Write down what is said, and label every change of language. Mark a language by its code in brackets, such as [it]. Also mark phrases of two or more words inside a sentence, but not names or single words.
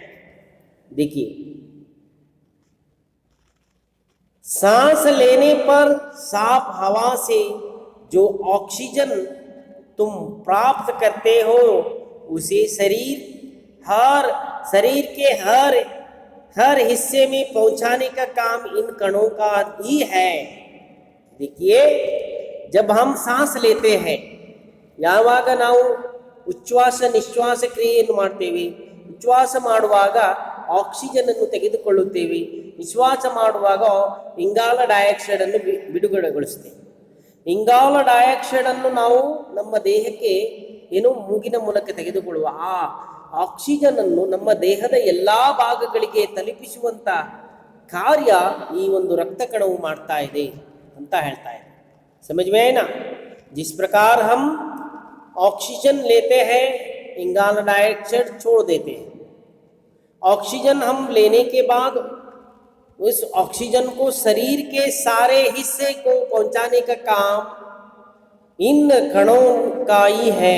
[hi] देखिए, सांस लेने पर साफ हवा से जो ऑक्सीजन तुम प्राप्त करते हो, उसे शरीर के हर हिस्से में पहुंचाने का काम इन कणों का ही है। देखिए, जब हम सांस लेते हैं, [kn] ಯಾವಾಗ ನಾವು ಉಚ್ಛ್ವಾಸ ನಿಶ್ವಾಸ ಕ್ರಿಯೆಯನ್ನು ಮಾಡ್ತೇವೆ, ಉಚ್ಛ್ವಾಸ ಮಾಡುವಾಗ ಆಕ್ಸಿಜನ್ ಅನ್ನು ತೆಗೆದುಕೊಳ್ಳುತ್ತೇವೆ, ನಿಶ್ವಾಸ ಮಾಡುವಾಗ ಇಂಗಾಲ ಡೈಆಕ್ಸೈಡ್ ಅನ್ನು ಬಿಡುಗಡೆಗೊಳಿಸ್ತೇವೆ. ಇಂಗಾಲ ಡೈಆಕ್ಸೈಡ್ ಅನ್ನು ನಾವು ನಮ್ಮ ದೇಹಕ್ಕೆ ಮೂಗಿನ ಮೂಲಕ ತೆಗೆದುಕೊಳ್ಳುವ ಆ ಆಕ್ಸಿಜನ್ ಅನ್ನು ನಮ್ಮ ದೇಹದ ಎಲ್ಲ ಭಾಗಗಳಿಗೆ ತಲುಪಿಸುವಂತ ಕಾರ್ಯ ಈ ಒಂದು ರಕ್ತ ಕಣವು ಮಾಡ್ತಾ ಇದೆ ಅಂತ ಹೇಳ್ತಾ ಇದೆ. [hi] समझ में है ना? जिस प्रकार हम ऑक्सीजन लेते हैं, इंगाला डाइऑक्साइड छोड़ देते हैं. ऑक्सीजन हम लेने के बाद उस ऑक्सीजन को शरीर के सारे हिस्से को पहुंचाने का काम इन कणों का ही है.